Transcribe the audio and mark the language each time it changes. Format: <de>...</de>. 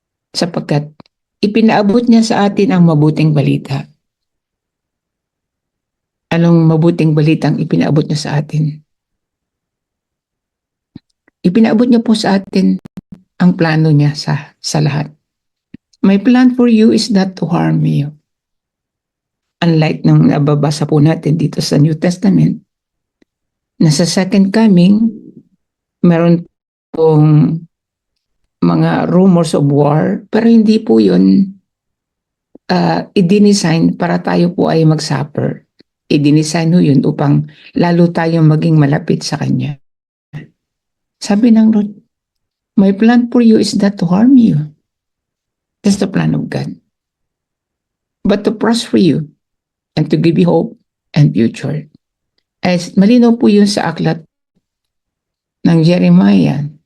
<tl>Sapagkat ipinaabot niya sa atin ang mabuting balita. Anong mabuting balitang ipinaabot niya sa atin? Ipinaabot niya po sa atin ang plano niya sa lahat.</tl> <en>My plan for you is not to harm you.</en> <tl>Unlike nung nababasa po natin dito sa New Testament, na sa second coming, meron pong mga</tl> <en>rumors of war,</en> <tl>pero hindi po yun i-design para tayo po ay mag-suffer. I-design ho yun upang lalo tayong maging malapit sa Kanya. Sabi ng Lord,</tl> <en>my plan for you is not to harm you. That's the plan of God. But to prosper you and to give you hope and future.</en> <tl>As malinaw po yun sa aklat ng Jeremiah.</tl>